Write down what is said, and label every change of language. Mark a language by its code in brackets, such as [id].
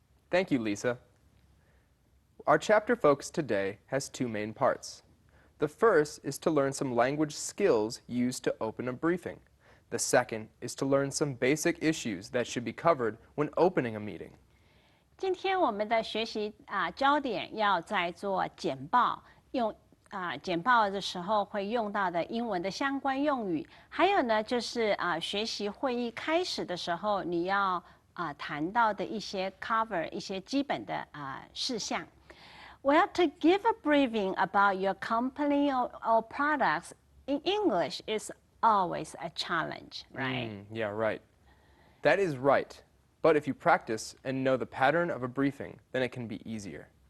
[en] Thank you, Lisa. Our chapter focus today has two main parts. The first is to learn some language skills used to open a briefing. The second is to learn some basic issues that should be covered when opening a meeting. [zh] 今天我们的学习焦点要在做简报，用简报的时候会用到的英文的相关用语，还有呢就是学习会议开始的时候你要谈到的一些 cover 一些基本的事项。 [en] Well, to give a briefing about your company or products in English is always a challenge, right? Yeah, right. That is right. But if you practice and know the pattern of a briefing, then it can be easier.